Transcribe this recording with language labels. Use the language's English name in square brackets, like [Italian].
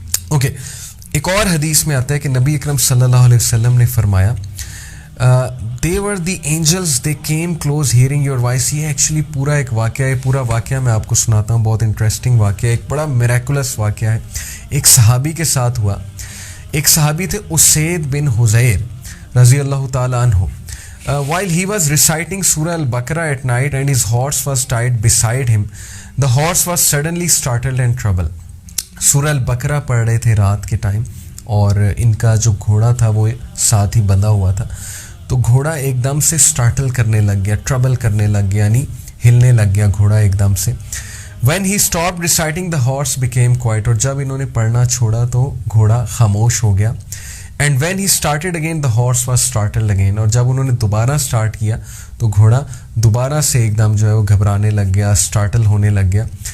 [Urdu] Okay, ایک اور حدیث میں آتا ہے کہ نبی اکرم صلی اللہ علیہ وسلم نے فرمایا [English] they were the angels, they came close hearing your voice. [Urdu] یہ ایکچولی پورا ایک واقعہ ہے, پورا واقعہ میں آپ کو سناتا ہوں, بہت انٹرسٹنگ واقعہ ہے, ایک بڑا میریکولس واقعہ ہے. ایک صحابی کے ساتھ ہوا. ایک صحابی تھے اسید بن حذیر رضی اللہ تعالی عنہ. [English] While he was reciting Surah Al-Baqarah at night and his horse was tied beside him, the horse was suddenly startled and troubled. [Urdu] سورہ البقرہ پڑھ رہے تھے رات کے ٹائم, اور ان کا جو گھوڑا تھا وہ ساتھ ہی بندھا ہوا تھا. تو گھوڑا ایک دم سے سٹارٹل کرنے لگ گیا, ٹربل کرنے لگ گیا, یعنی ہلنے لگ گیا گھوڑا ایک دم سے. [English] When he stopped reciting, the horse became quiet. [Urdu] اور جب انہوں نے پڑھنا چھوڑا تو گھوڑا خاموش ہو گیا. [English] And when he started again, the horse was startled again. [Urdu] اور جب انہوں نے دوبارہ سٹارٹ کیا تو گھوڑا دوبارہ سے ایک دم جو ہے وہ گھبرانے لگ گیا, سٹارٹل ہونے لگ گیا.